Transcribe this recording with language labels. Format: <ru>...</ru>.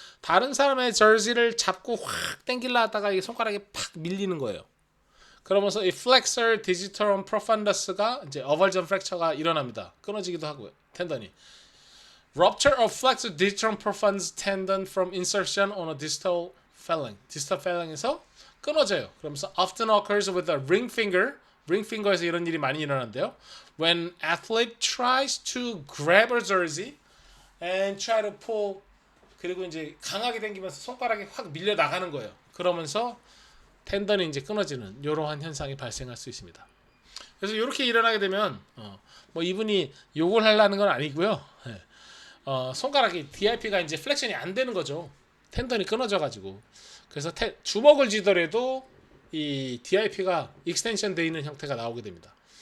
<ko>다른 사람의 jersey를 잡고 확 당길라 하다가 이 손가락이 팍 밀리는 거예요. 그러면서 이 flexor digitorum profundus가 이제 avulsion fracture가 일어납니다. 끊어지기도 하고요. 텐던이.</ko> <en>Rupture of flexor digitorum profundus tendon from insertion on a distal phalanx.</en> <ko>distal phalanx에서 끊어져요.</ko> <en>그러면서 often occurs with a ring finger.</en> <ko>ring finger에서 이런 일이 많이 일어나는데요.</ko> <en>When athlete tries to grab a jersey and try to pull,</en> <ko>그리고 이제 강하게 당기면서 손가락이 확 밀려 나가는 거예요. 그러면서 텐던이 이제 끊어지는 이러한 현상이 발생할 수 있습니다. 그래서 이렇게 일어나게 되면 뭐 이분이 욕을 하려는 건 아니고요. 손가락이 DIP가 이제 플렉션이 안 되는 거죠. 텐던이 끊어져 가지고. 그래서 주먹을 쥐더라도 이 DIP가 익스텐션 되어 있는 형태가 나오게 됩니다.</ko>